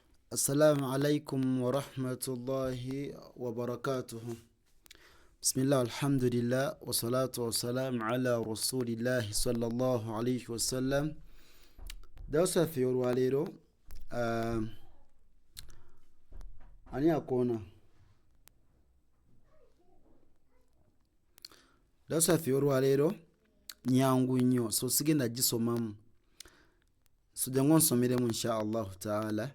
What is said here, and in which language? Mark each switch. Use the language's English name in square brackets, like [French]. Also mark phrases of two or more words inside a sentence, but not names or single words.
[Arabic] السلام عليكم ورحمة الله وبركاته. بسم الله الحمد لله والصلاة والسلام على رسول الله صلى الله عليه وسلم. [Ganda] Darasa fi olwaleero ani akoona. Darasa fi olwaleero nyangu nnyo, so sigenda gisomamu, so jangu nsomeremu [Arabic] إن شاء الله تعالى.